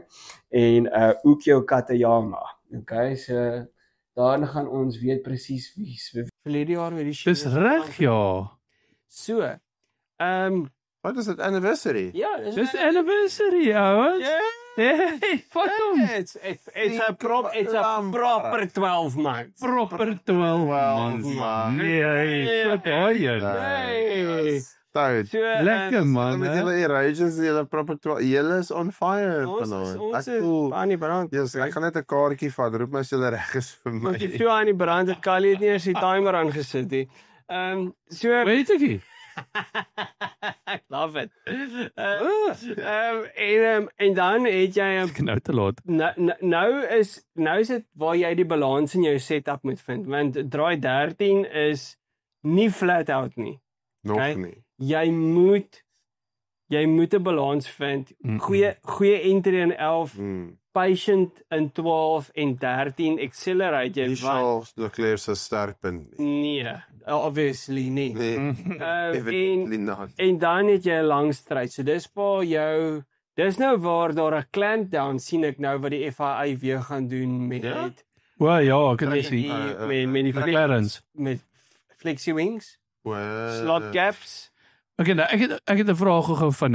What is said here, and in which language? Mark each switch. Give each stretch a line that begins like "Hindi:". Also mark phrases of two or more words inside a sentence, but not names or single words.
Afrikaans: En Ukyo Katayama, okay? So daarna gaan ons weet presies wie's verlede jaar met die Dis reg, ja. So, Wat is dit anniversary? ja, Dis anniversary, ouens. Hey, vat hom.
English: It's a proper 12 months. Proper 12 months, man. man.
Afrikaans: Nee, wat daai. Nee. Dude. So, Lekker man, Met hè. julle Erasmus, julle proper 12. Julle is
English: on fire
Afrikaans: vanaand. Ons Ek voel aan die brand. Yes, ek gaan net 'n kaartjie vat. Roep my as julle reg is vir my. Want jy veel aan die brand het Kali het nie eens die timer aangesit nie. So Weet ek nie.
English: I love it.
Afrikaans: En dan het jy Ek nou te laat. nou is dit waar jy die balans in jou setup moet vind, want draai 13 is nie flat out nie. Nog okay. nie. Jy moet 'n balans vind. Goeie entry in 11, patient in 12 en 13 accelerate jy Jy sal Leclerc se sterkpunt nie. nee, obviously nie. Nee,
English: evidently not.
Afrikaans: En dan het jy 'n lang stryd. So dis nou waar daar 'n clampdown sien ek nou wat die FIA weer gaan doen met Ja? Wel ja, ek het met gesien. die McLaren's. met
English: flexi wings,
Afrikaans: Well,
English: slot gaps
Afrikaans: Okay, nou ek het 'n vraag gehou van